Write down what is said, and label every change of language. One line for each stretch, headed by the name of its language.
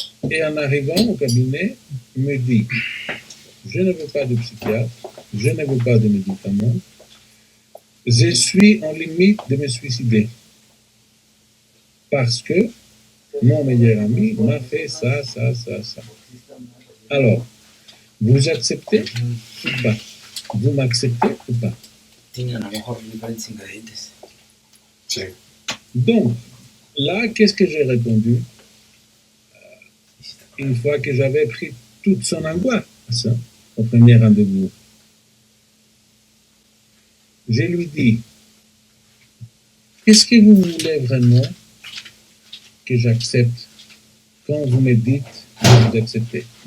French: Et en arrivant au cabinet, il me dit, je ne veux pas de psychiatre, je ne veux pas de médicaments, je suis en limite de me suicider. Parce que mon meilleur ami m'a fait ça. Alors, vous acceptez ou pas? Vous m'acceptez ou pas?
Spanish: Tienen a lo mejor diferentes ingredientes. Sí.
French: Donc, là, qu'est-ce que j'ai répondu une fois que j'avais pris toute son angoisse au premier rendez-vous? Je lui dis, qu'est-ce que vous voulez vraiment que j'accepte quand vous me dites que vous acceptez?